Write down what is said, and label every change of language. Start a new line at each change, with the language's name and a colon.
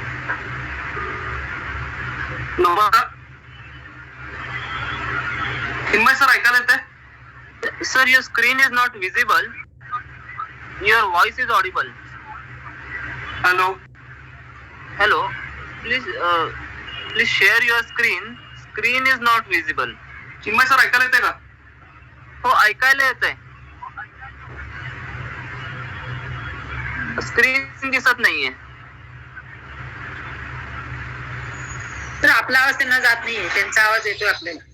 Marathi: Number Chinmay sir, ऐकायला येतंय?
English: Sir, your screen is not visible. Your voice is audible. Hello. Hello. Please share your screen. Screen is not visible.
Marathi: Chinmay sir, ऐकायला येते का? हो, ऐकायला येतंय. स्क्रीन दिसत नाहीये. तर आपला आवाज त्यांना जात नाहीये, त्यांचा आवाज येतोय आपल्याला.